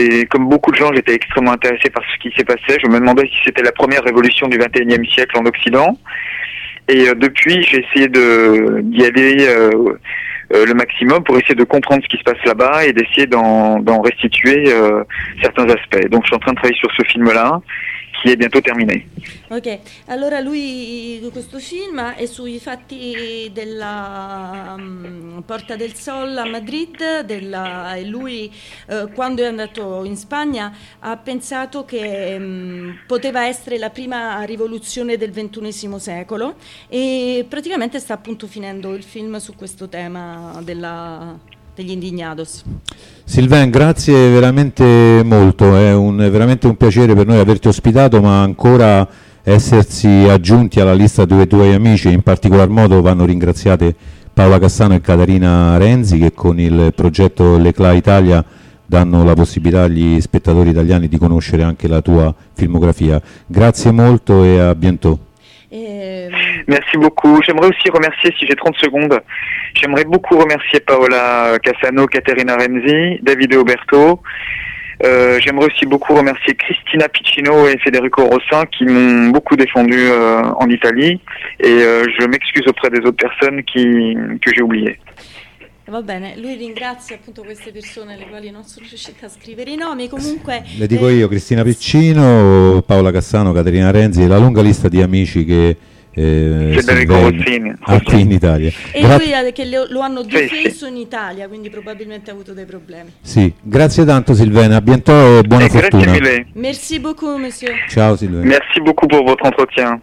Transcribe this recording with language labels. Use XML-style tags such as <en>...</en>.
<fr>Comme beaucoup de gens, j'étais extrêmement intéressé par ce qui s'est passé. Je me demandais si c'était la première révolution du 21e siècle en Occident. Et depuis, j'ai essayé d'y aller le maximum pour essayer de comprendre ce qui se passe là-bas et d'essayer d'en restituer certains aspects. Donc je suis en train de travailler sur ce film-là, qui est bientôt terminé.</fr> <it>Ok, alors lui, questo film è sui fatti della Porta del Sol a Madrid, e lui quando è andato in Spagna ha pensato che poteva essere la prima rivoluzione del XXI secolo e praticamente sta appunto finendo il film su questo tema degli indignados. Sylvain, grazie veramente molto, è veramente un piacere per noi averti ospitato, ma ancora essersi aggiunti alla lista dei tuoi amici. In particolar modo vanno ringraziate Paola Cassano e Caterina Renzi, che con il progetto L'Eclat Italia danno la possibilità agli spettatori italiani di conoscere anche la tua filmografia. Grazie molto e</it> <fr>a bientôt. Merci beaucoup. J'aimerais aussi remercier, si j'ai 30 secondes, j'aimerais beaucoup remercier Paola Cassano, Caterina Renzi, Davide Oberto. J'aimerais aussi beaucoup remercier Cristina Piccino et Federico Rossin qui m'ont beaucoup défendu en Italie. Et je m'excuse auprès des autres personnes que j'ai oubliées.</fr> <it>Va bene, lui ringrazia appunto queste persone alle quali non sono riuscita a scrivere i nomi, comunque... Le dico io, Cristina Piccino, Paola Cassano, Caterina Renzi, la lunga lista di amici che... Federico Rossini. In Italia. E lui che lo hanno difeso in Italia, quindi probabilmente ha avuto dei problemi. Sì, grazie tanto Sylvain,</it> <fr>a bientôt</fr> <it>e buona fortuna. Grazie mille.</it> <fr>Merci beaucoup, monsieur.</fr> <it>Ciao Sylvain.</it> <fr>Merci beaucoup pour votre entretien.</fr>